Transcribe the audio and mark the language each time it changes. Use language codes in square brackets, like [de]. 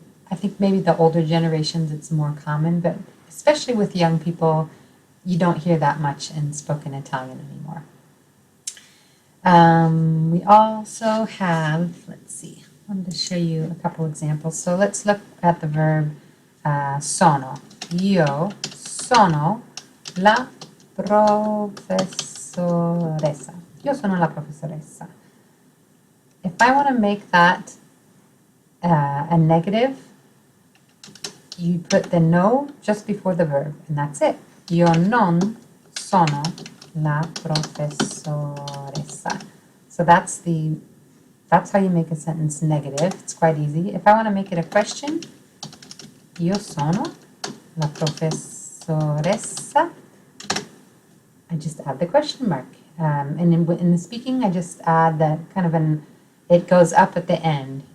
[en] I think maybe the older generations it's more common, but especially with young people, you don't hear that much in spoken Italian anymore. We also have, let's see, I wanted to show you a couple examples. So let's look at the verb sono. [it] Io sono la professoressa. Io sono la professoressa. [en] If I want to make that a negative, you put the no just before the verb, and that's it. [it] Io non sono la professoressa. [en] So that's how you make a sentence negative. It's quite easy. If I want to make it a question, [it] io sono la professoressa, [en] I just add the question mark. And in the speaking, I just add that kind of it goes up at the end.